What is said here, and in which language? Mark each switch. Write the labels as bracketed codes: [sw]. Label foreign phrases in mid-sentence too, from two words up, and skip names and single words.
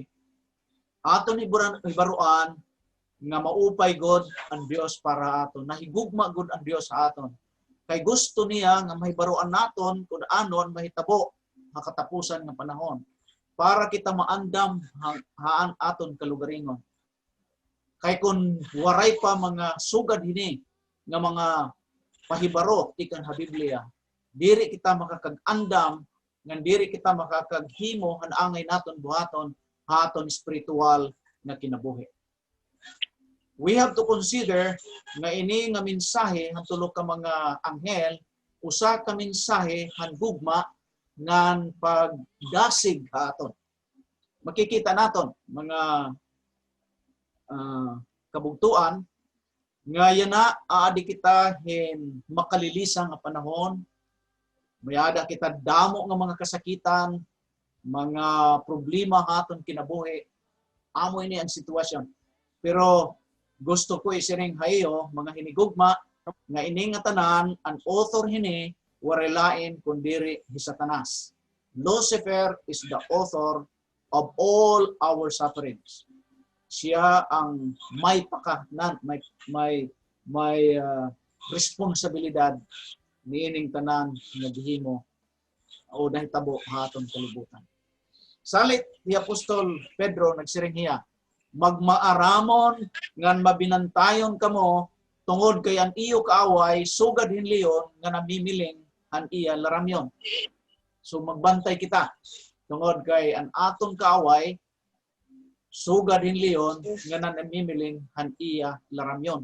[war] Ato ni ibaruan nga maupay God ang Dios para aton. Nahigugma God ang Dios sa aton. Kay gusto niya nga mahibaruan naton kung anon mahitabo ang katapusan ng panahon para kita maandam haan aton kalugaringon. Kay kung waray pa mga sugad hini nga mga pahibaro ikan ha Biblia, diri kita makakag-andam ngan diri kita makakaghimo han angay naton buhaton haton spiritual nga kinabuhi. [en] We have to consider [war] nga ini nga mensahe han tulo ka mga anghel usa ka mensahe han gugma ngan pagdasig haton. Makikita naton mga kabugtuan nga yana aadi kita hin makalilisang nga panahon. Mayada kita damo nga mga kasakitan, mga problema haton kinabuhi. Amo ini ang sitwasyon. Pero gusto ko isiring hayo mga hinigugma nga ini nga tanan ang author hini warelain kundiri hi Satanas. [en] Lucifer is the author of all our sufferings. [war] Siya ang may pakanan, may responsibilidad niining tanan nga gihimo o nahitabo haton kalibutan. Salit ni Apostol Pedro nagsiring hiya, magmaaramon ngan mabinantayon kamo tungod kay an iyo kaaway sugad hinliyon nga namimiling an iya laramyon. So magbantay kita tungod kay an aton kaaway sugad hinliyon nga namimiling han iya laramyon.